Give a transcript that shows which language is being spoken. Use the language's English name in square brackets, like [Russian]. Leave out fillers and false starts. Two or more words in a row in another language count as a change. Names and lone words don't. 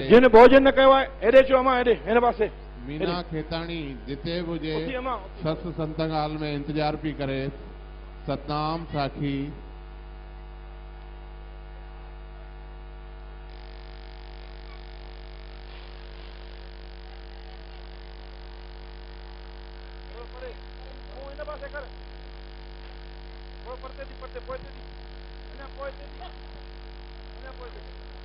[Sindhi] जिन भोजन न कयो आहे हेॾे अचो अमा, हेॾे हिन पासे। मीना खेताणी जिते हुजे उथी अमा, सस सत्संग हाल में इंतजार भी करे। सतनाम साखी। मुंहुं हिन पासे कर, थोरो परते थी, परते पोइते थी, अञा पोइते थी, अञा पोइते थी।